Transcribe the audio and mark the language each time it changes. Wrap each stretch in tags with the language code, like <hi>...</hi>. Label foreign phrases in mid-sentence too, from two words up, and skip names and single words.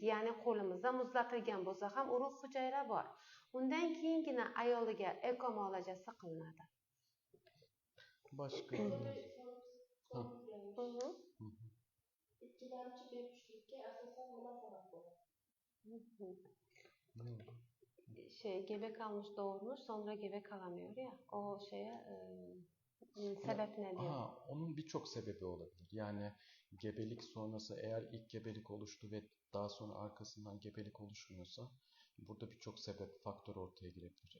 <uz>Ya'ni qo'limizda muzlatilgan bo'lsa ham urug' hujayra bor. Undan keyingina ayoliga eko muolajasi qilinadi.</uz> <tr>Başka?</tr> <uz>İkkilamchi bepushtlikka asosan nima sabab bo'ladi?</uz> <tr>Gebe kalmış doğurmuş, sonra gebe kalamıyor ya. O sebep ne diyor? Onun birçok sebebi olabilir. Yani gebelik sonrası eğer ilk gebelik oluştu ve daha sonra arkasından gebelik oluşmuyorsa burada birçok sebep, faktör ortaya girebilir.</tr>